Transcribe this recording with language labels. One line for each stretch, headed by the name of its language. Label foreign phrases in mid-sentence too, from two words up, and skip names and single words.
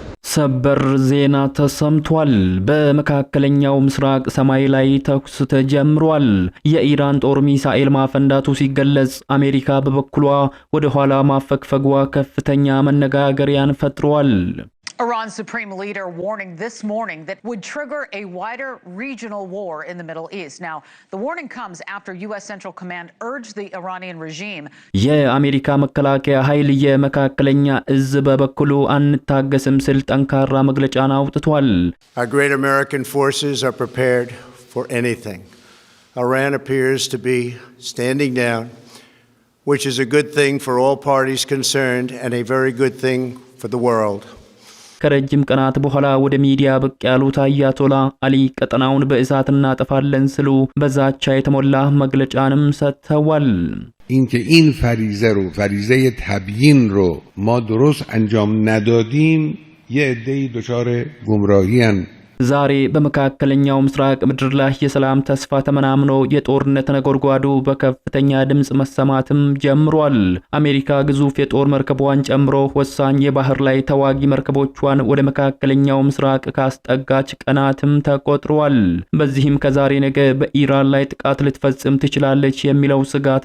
Amharic: ሰበር ዜና ተሰምቷል። በመካከለኛው ምስራቅ ሰማይ ላይ ተኩስ ተጀምሯል። የኢራን ጦር ሚሳኤል ማፈንዳቱ ሲገለጽ፣ አሜሪካ በበኩሏ ወደ ኋላ ማፈግፈጓ ከፍተኛ መነጋገሪያን ፈጥሯል።
English: Iran's supreme leader warning this morning that would trigger a wider regional war in the Middle East. Now, the warning comes after U.S. Central Command urged the Iranian regime.
Amharic: የአሜሪካ መከላከያ ኃይል የመካከለኛ እዝ በበኩሉ አንታገስም ሲል ጠንካራ መግለጫን አውጥቷል።
English: Our great American forces are prepared for anything. Iran appears to be standing down, which is a good thing for all parties concerned and a very good thing for the world.
Amharic: ከረጅም ቀናት በኋላ ወደ ሚዲያ ብቅ ያሉት አያቶላ አሊ ቀጠናውን በእሳት እናጠፋለን ሲሉ በዛቻ የተሞላ መግለጫንም ሰጥተዋል።
Persian: اینکه این فریضه رو فریضه تبیین رو ما درست انجام ندادیم یه عده‌ای دچار گمراهی ان
Amharic: ዛሬ በመካከለኛው ምስራቅ ምድር ላይ የሰላም ተስፋ ተመናምኖ የጦርነት ነጎድጓዱ በከፍተኛ ድምጽ መሰማትም ጀምሯል። አሜሪካ ግዙፍ የጦር መርከቦቿን ጨምሮ ወሳኝ የባህር ላይ ተዋጊ መርከቦቿን ወደ መካከለኛው ምስራቅ ካስጠጋች ቀናትም ተቆጥሯል። በዚህም ከዛሬ ነገ በኢራን ላይ ጥቃት ልትፈጽም ትችላለች የሚለው ስጋት